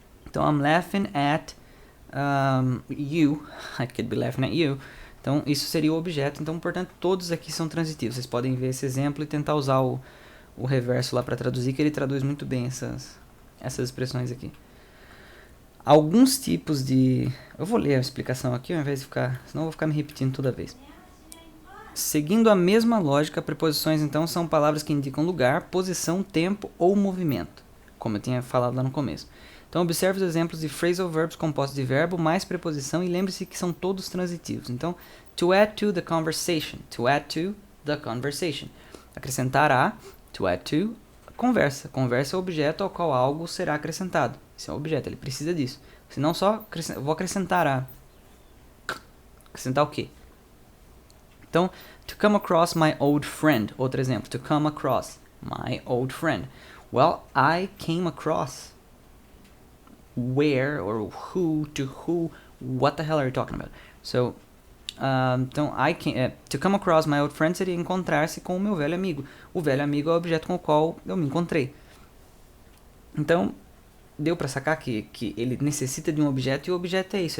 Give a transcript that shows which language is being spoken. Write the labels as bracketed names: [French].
[English] Então, I'm laughing at you. I could be laughing at you. [Portuguese] Então, isso seria o objeto. Então, portanto, todos aqui são transitivos. Vocês podem ver esse exemplo e tentar usar o reverso lá para traduzir, que ele traduz muito bem essas expressões aqui. Alguns tipos de... Eu vou ler a explicação aqui ao invés de ficar... Senão eu vou ficar me repetindo toda vez. Seguindo a mesma lógica, preposições, então, são palavras que indicam lugar, posição, tempo ou movimento, como eu tinha falado lá no começo. Então, observe os exemplos de phrasal verbs compostos de verbo mais preposição e lembre-se que são todos transitivos. [English] Então, to add to the conversation. To add to the conversation. [Portuguese] Acrescentar a, [English] to add to, conversa. [Portuguese] Conversa é o objeto ao qual algo será acrescentado. Esse é o objeto, ele precisa disso. Senão só vou acrescentar a. Acrescentar o quê? [English] Então, to come across my old friend. [Portuguese] Outro exemplo, [English] to come across my old friend. Well, I came across. Where or who, to who, what the hell are you talking about? [Portuguese] So, então, [English] to come across my old friend [Portuguese] seria encontrar-se com o meu velho amigo. O velho amigo é o objeto com o qual eu me encontrei. Então, deu para sacar que ele necessita de um objeto e o objeto é isso.